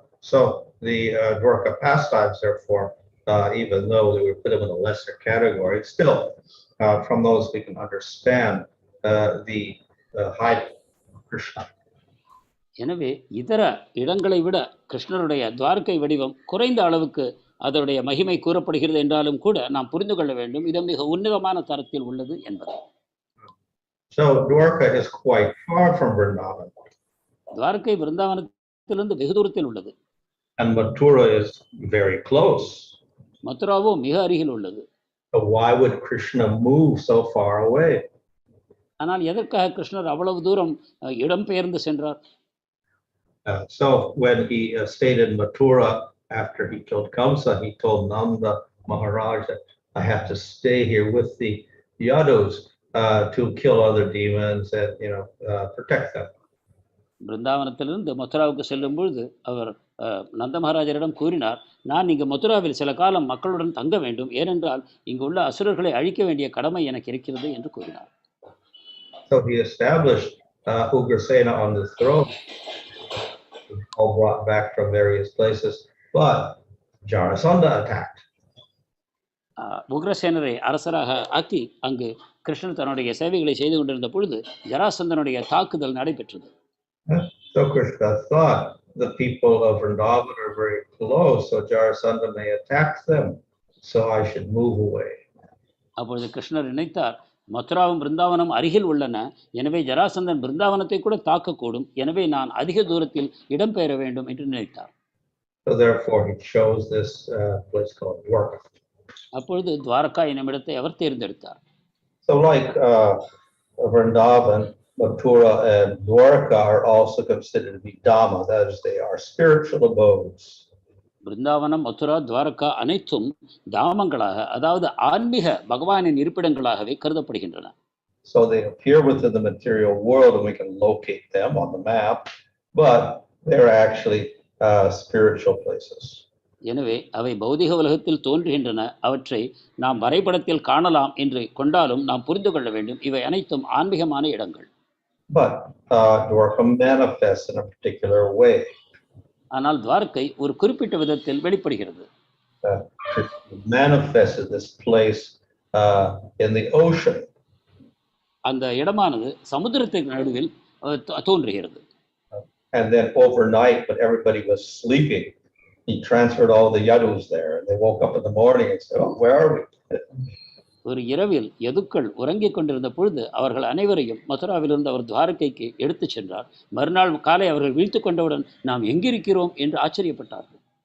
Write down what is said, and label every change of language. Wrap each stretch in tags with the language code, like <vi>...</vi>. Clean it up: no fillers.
<en>So the Dwaraka pastimes, therefore, even though they were put them in a lesser category, still from those we can understand the height of Krishna.</en> <ta>எனவே இதர இடங்களை விட கிருஷ்ணருடைய துவாரகை வடிவம் குறைந்த அளவுக்கு அதனுடைய மகிமை கூறப்படுகிறது என்றாலும் கூட நாம் புரிந்து கொள்ள வேண்டும் இது மிக உன்னதமான தரத்தில் உள்ளது என்பது.</ta> <en>So Dwaraka is quite far from Vrindavan.</en> <ta>Dwarka விருந்தாவனத்திலிருந்து வெகு தூரத்தில் உள்ளது.</ta> <en>And Mathura is very close.</en> <ta>மதுராவோ மிக அருகில் உள்ளது.</ta> <en>So why would Krishna move so far away?</en> <ta>ஆனால் எதற்காக கிருஷ்ணர் அவ்வளவு தூரம் இடம்பெயர்ந்து சென்றார்?</ta> <en>So when he stayed in Mathura after he killed Kamsa, he told Nanda Maharaj that I have to stay here with the Yadus to kill other demons and protect them.</en> <ta>பிருந்தாவனத்திலிருந்து மதுராவுக்கு செல்லும் பொழுது அவர் நந்த மகாராஜரிடம் கூறினார், நான் இங்கு மதுராவில் சில காலம் மக்களுடன் தங்க வேண்டும், ஏனென்றால் இங்கு உள்ள அசுரர்களை அழிக்க வேண்டிய கடமை எனக்கு இருக்கிறது என்று கூறினார்.</ta> <en>So he established Ugrasena on the throne, all brought back from various places, but Jarasandha attacked.</en> <ta>உக்ரசேனரை அரசராக ஆக்கி அங்கு கிருஷ்ணன் தன்னுடைய சேவைகளை செய்து கொண்டிருந்த பொழுது ஜராசந்தனுடைய தாக்குதல் நடைபெற்றது.</ta> <en>So Krishna thought the people of Vrindavan are very close, so Jarasandha may attack them, so I should move away.</en> <ta>அப்பொழுது கிருஷ்ணர் நினைத்தார், மதுராவும் பிருந்தாவனம் அருகில் உள்ளன, எனவே ஜராசந்தன் பிருந்தாவனத்தை கூட தாக்கக்கூடும், எனவே நான் அதிக தூரத்தில் இடம்பெயர வேண்டும் என்று நினைத்தார்.</ta> <en>So therefore he chose this place called Dwaraka.</en> <ta>அப்பொழுது துவாரகா என்னும் இடத்தை அவர் தேர்ந்தெடுத்தார்.</ta> <en>So like Vrindavan, Mathura and Dwaraka are also considered to be Dhamma, that is, they are spiritual abodes.</en> <ta>Brindavanam, Mathura, Dwarka அனைத்தும் தாமங்களாக, அதாவது ஆன்மீக பகவானின் இருப்பிடங்களாகவே கருதப்படுகின்றன.</ta> <en>So they appear within the material world and we can locate them on the map, but they're actually spiritual places.</en> <ta>எனவே அவை பௌதிக உலகத்தில் தோன்றுகின்றன, அவற்றை நாம் வரைபடத்தில் காணலாம் என்று கொண்டாலும் நாம் புரிந்து கொள்ள வேண்டும், இவை அனைத்தும் ஆன்மீகமான இடங்கள்.</ta> <en>But Dwaraka manifests in a particular way.</en> <ta>ஆனால் துவாரகை ஒரு குறிப்பிட்ட விதத்தில் வெளிப்படுகிறது.</ta> <en>Manifested this place in the ocean.</en> <ta>அந்த இடமானது சமுத்திரத்தின் நடுவில் தோன்றுகிறது.</ta> <en>And then overnight, when everybody was sleeping, he transferred all the yadus there, and they woke up in the morning and said, "Oh, where are we?"</en> <ta>ஒரு இரவில் யதுக்கள் உறங்கிக் கொண்டிருந்த பொழுது அவர்கள் அனைவரையும் மதுராவிலிருந்து அவர் துவாரகைக்கு எடுத்து சென்றார். மறுநாள் காலை அவர்கள் விழித்துக் கொண்டவுடன் நாம் எங்கிருக்கிறோம் என்று ஆச்சரியப்பட்டார்கள்.</ta>